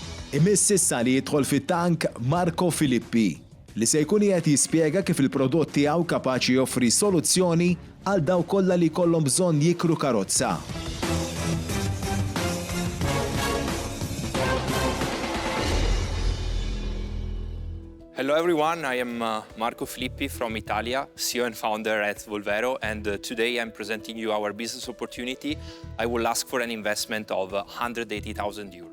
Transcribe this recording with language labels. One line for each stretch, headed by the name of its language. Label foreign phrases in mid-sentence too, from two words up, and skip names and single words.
Maltese: Imiss issa li jidħol fit-tank Marco Filippi li se jkun qed jispjega kif il-prodott tiegħu kapaċi joffri soluzzjoni għal dawk kollha li jkollhom bżonn jikru karozza.
English: Hello everyone, I am Marco Filippi from Italia, CEO and founder at Volvero, and today I'm presenting you our business opportunity. I will ask for an investment of 180,000 euro.